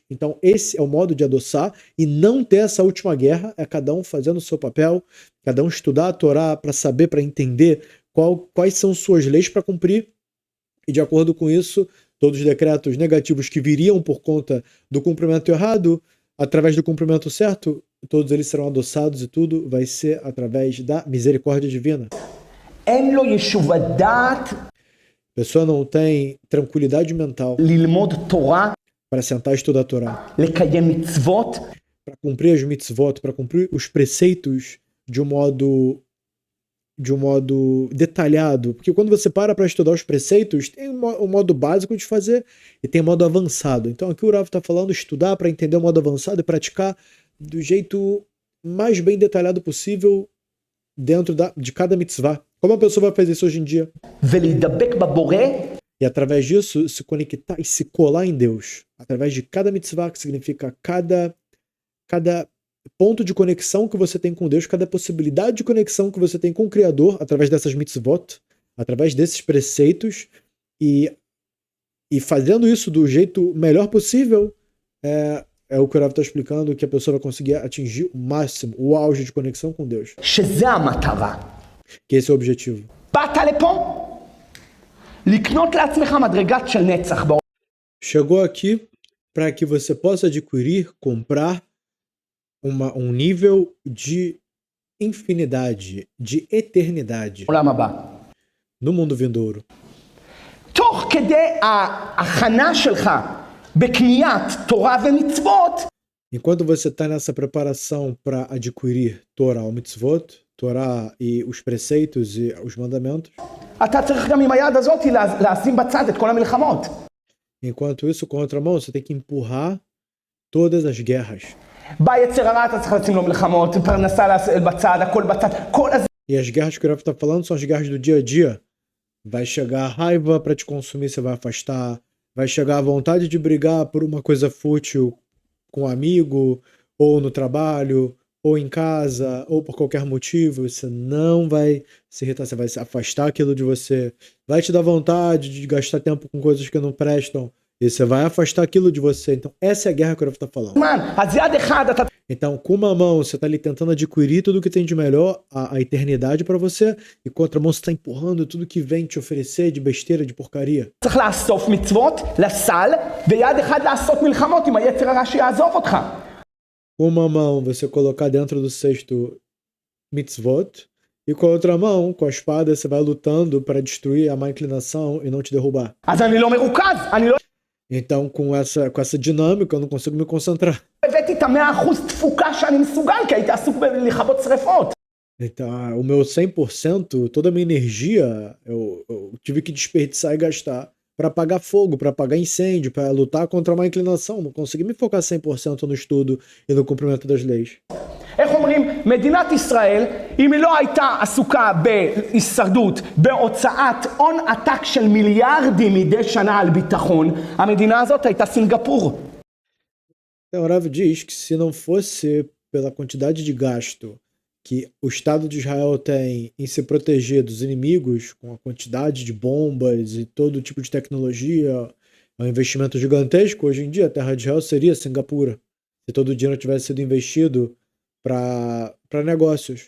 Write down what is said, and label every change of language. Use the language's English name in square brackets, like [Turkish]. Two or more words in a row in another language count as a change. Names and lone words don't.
[Portuguese] Então esse é o modo de adoçar e não ter essa última guerra, é cada um fazendo o seu papel, cada um estudar a Torá para saber, para entender quais são suas leis para cumprir, e de acordo com isso, todos os decretos negativos que viriam por conta do cumprimento errado, através do cumprimento certo, todos eles serão adoçados e tudo vai ser através da misericórdia divina. [Hebrew] אין לו יישוב הדעת [Portuguese] A pessoa não tem tranquilidade mental [Hebrew] ללמוד תורה, [Portuguese] para sentar e estudar a Torá, [Hebrew] לקיים מצוות, [Portuguese] para cumprir as mitzvot, para cumprir os preceitos de um modo detalhado, porque quando você para estudar os preceitos, tem o modo básico de fazer e tem o modo avançado. Então aqui o Rav está falando estudar para entender o modo avançado e praticar do jeito mais bem detalhado possível dentro de cada mitzvah. Como a pessoa vai fazer isso hoje em dia? [Hebrew] ולהידבק בבורא, [Portuguese] E através disso se conectar e se colar em Deus. Através de cada mitzvah, que significa cada ponto de conexão que você tem com Deus, cada possibilidade de conexão que você tem com o Criador, através dessas mitzvot, através desses preceitos, e fazendo isso do jeito melhor possível, é o que o Rav está explicando, que a pessoa vai conseguir atingir o máximo, o auge de conexão com Deus. [Hebrew] שזה המטרה. [Portuguese] Que esse é o objetivo. [Hebrew] באת לפה, לקנות לעצמך מדרגת של נצח בעולם. [Portuguese] Chegou aqui para que você possa adquirir, comprar um nível de infinidade, de eternidade [Hebrew] הבא. [Portuguese] no mundo vindouro. [Hebrew] תוך כדי ההכנה שלך בקניית תורה ומצוות, [Portuguese] Enquanto você está nessa preparação para adquirir Torá ou Mitzvot, Torá e os preceitos e os mandamentos, [Hebrew] אתה צריך גם עם היד הזאת לשים בצד את כל המלחמות. [Portuguese] enquanto isso, com a outra mão, você tem que empurrar todas as guerras. [Hebrew] בא יצר הרע, אתה צריך לשים לו מלחמות, פרנסה בצד, הכל בצד, כל הזה. [Portuguese] E as guerras que o Rav está falando são as guerras do dia a dia. Vai chegar a raiva para te consumir, você vai afastar. Vai chegar a vontade de brigar por uma coisa fútil com um amigo, ou no trabalho, ou em casa, ou por qualquer motivo. Você não vai se irritar, você vai se afastar aquilo de você. Vai te dar vontade de gastar tempo com coisas que não prestam. E você vai afastar aquilo de você. Então, essa é a guerra que o Rav está falando. [Hebrew] אז יד אחד אתה [Portuguese] Então, com uma mão, você está ali tentando adquirir tudo que tem de melhor, a eternidade para você, e com a outra mão, você está empurrando tudo que vem te oferecer de besteira, de porcaria. [Hebrew] צריך לאסוף מצוות לסל, ויד אחד לעשות מלחמות עם היצר הרע שיעזוב אותך. [Portuguese] Com uma mão, você colocar dentro do cesto mitzvot, E com a outra mão, com a espada, você vai lutando para destruir a má inclinação e não te derrubar. [Hebrew] אז אני לא מרוכז, אני לא [Portuguese] Então, com essa dinâmica, eu não consigo me concentrar. [Hebrew] הבאתי את ה100% תפוקה שאני מסוגל, כי הייתי עסוק בלכבות שרפות. [Portuguese] Então, o meu 100%, toda a minha energia, eu tive que desperdiçar e gastar para apagar fogo, para apagar incêndio, para lutar contra uma inclinação. Não consegui me focar 100% no estudo e no cumprimento das leis. [Hebrew] איך אומרים, מדינת ישראל, אם היא לא הייתה עסוקה בהישרדות, בהוצאת הון עתק של מיליארדים מדי שנה על ביטחון, המדינה הזאת הייתה סינגפור. [Portuguese] Então, o Rav diz que se não fosse pela quantidade de gasto que o Estado de Israel tem em se proteger dos inimigos, com a quantidade de bombas e todo tipo de tecnologia, é um investimento gigantesco. Hoje em dia, a terra de Israel seria Singapura, se todo o dinheiro tivesse sido investido para negócios.